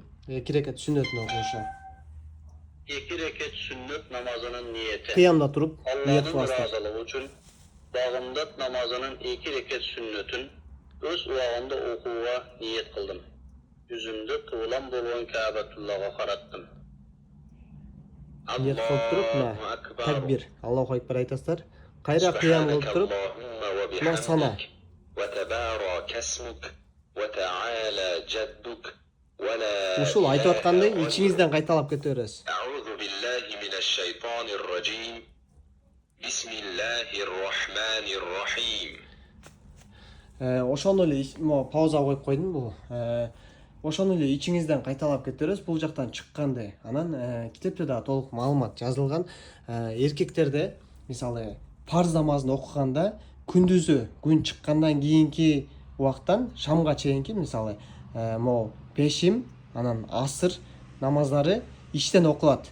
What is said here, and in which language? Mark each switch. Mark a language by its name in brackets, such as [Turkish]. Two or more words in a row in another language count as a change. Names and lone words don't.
[Kyrgyz] 2 рекет сүннөтүнүн окулушу. 2 рекет сүннөт намазынын ниети. Кыямда туруп ниет кыласыздар. Багымдат намазынын 2 рекет сүннөтүн өз убагында окууга ниет кылдым. Жүзүмдү кыблам болгон Каабатуллага караттым. Ниет кылып туруп, мына такбир, [Arabic] الله أكبر [Kyrgyz] айтасыздар. Кайра кыям кылып туруп, мына сана. Ушул айтып аткандай ичиңизден кайталап кете бересиз. [Arabic] أعوذ بالله من الشيطان الرجيم. بسم الله الرحمن الرحيم. [Kyrgyz] Ошону эле пауза коюп койдум бул. Ошону эле ичиңизден кайталап кете бересиз. Бул жактан чыкканды. Анан китепте дагы толук маалымат жазылган. Эркектерде мисалы парз намазын окуганда күндүзү күн чыккандан кийинки убактан шамга чейинки мисалы могу пешим, анан асыр намаздары иштен окулат.